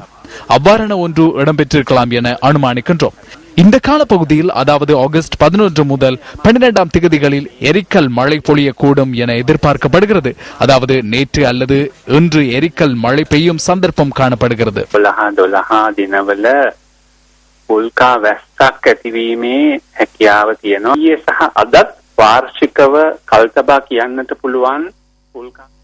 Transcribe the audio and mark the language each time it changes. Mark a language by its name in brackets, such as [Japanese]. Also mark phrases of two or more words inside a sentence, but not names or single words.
[Tamil] அவ்வாறான ஒன்று இடம்பெற்றிருக்கலாம் என அனுமானிக்கின்றோம். இந்த காலப்பகுதியில், அதாவது ஆகஸ்ட் 11 முதல் 12ஆம் திகதிகளில் எரிக்கல் மழை பொழியக்கூடும் என எதிர்பார்க்கப்படுகிறது. அதாவது நேற்று அல்லது இன்று எரிக்கல் மழை பெய்யும் சந்தர்ப்பம் காணப்படுகிறது. [Sinhala] උල්කා වැස්සක් ඇතිවීමේ හැකියාව තියෙනවා. ඊයේ සහ අදත් වාර්ෂිකව කල්තබා කියන්නට පුළුවන් උල්කා